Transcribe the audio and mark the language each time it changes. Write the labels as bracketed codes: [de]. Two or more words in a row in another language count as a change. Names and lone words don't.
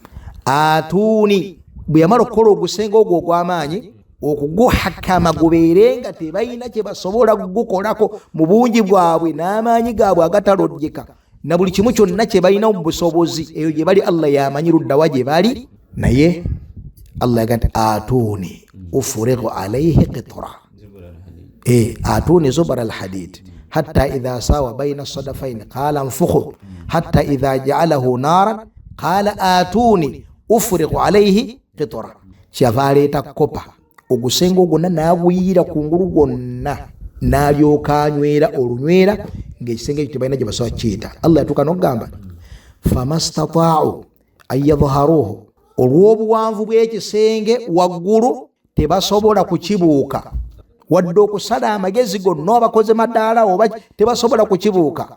[lg] Atuni bwe yamala okukola ogusenga ogwo ogw'amaanyi okuguhakama gubeere nga tebalina kye basobola kugukolako mu bungi bwabwe n'amaanyi gaabwe agatalojjeka na buli kimu kyonna kye balina mu busobozi. Eyo gye bali Allah yamanyi luddawa gye bali. Naye Allah yagamba [ar] آتوني أفرغ عليه قطرا, آتوني زبر الحديد حتى إذا ساوى بين الصدفين قال انفخوا حتى إذا جعله نارا قال آتوني أفرغ عليه قطرا. [lg] Kyavaleeta kopa ogusenga ogwonna n'aguyira kungulu gwonna n'alyoka anywera olunywera ng'ekisenge ekyo tebalina gye basobola kiyita. Allah yatuuka n'okugamba [ar] فما اسطاعوا أن يظهروه, [lg] olw'obuwanvu bw'ekisenge waggulu tebasobola kukibuuka wadde okusala amagezi gonna abakoze madaala oba tebasobola kukibuuka.